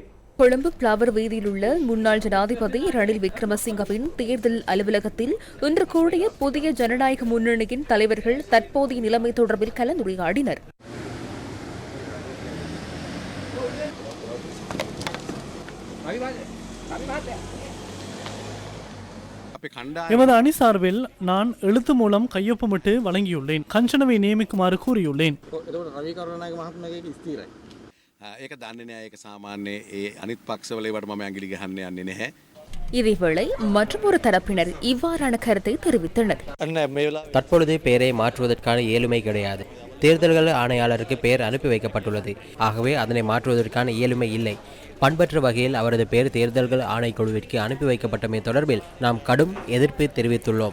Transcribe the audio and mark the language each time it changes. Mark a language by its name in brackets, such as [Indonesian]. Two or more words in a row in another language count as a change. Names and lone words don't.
[Tamil] கொழும்பு பிளவர் வீதியில் உள்ள முன்னாள் ஜனாதிபதி ரணில் விக்ரமசிங்கவின் தேர்தல் அலுவலகத்தில் இன்று கூடிய புதிய ஜனநாயக முன்னணியின் தலைவர்கள் தற்போதைய நிலைமை தொடர்பில் கலந்துரையாடினர். எமது அணி சார்பில் நான் எழுத்து மூலம் கையொப்பமிட்டு வழங்கியுள்ளேன். கஞ்சனவை நியமிக்குமாறு கூறியுள்ளேன். [Sinhala] ඒක දන්නේ නෑ. ඒක සාමාන්‍ය ඒ අනිත් පක්ෂවල ඒවට මම ඇඟිලි ගහන්න යන්නේ නැහැ. [Tamil] இதேவேளை மற்றொரு தரப்பினர் இவ்வாறான கருத்தை தெரிவித்தனர். தற்பொழுது பெயரை மாற்றுவதற்கான இயலுமை கிடையாது. தேர்தல்கள் ஆணையாளருக்கு பெயர் அனுப்பி வைக்கப்பட்டுள்ளது. ஆகவே அதனை மாற்றுவதற்கான இயலுமை இல்லை. பண்பற்ற வகையில் அவரது பெயர் தேர்தல்கள் ஆணைக்குழுவிற்கு அனுப்பி வைக்கப்பட்டமை தொடர்பில் நாம் கடும் எதிர்ப்பு தெரிவித்துள்ளோம்.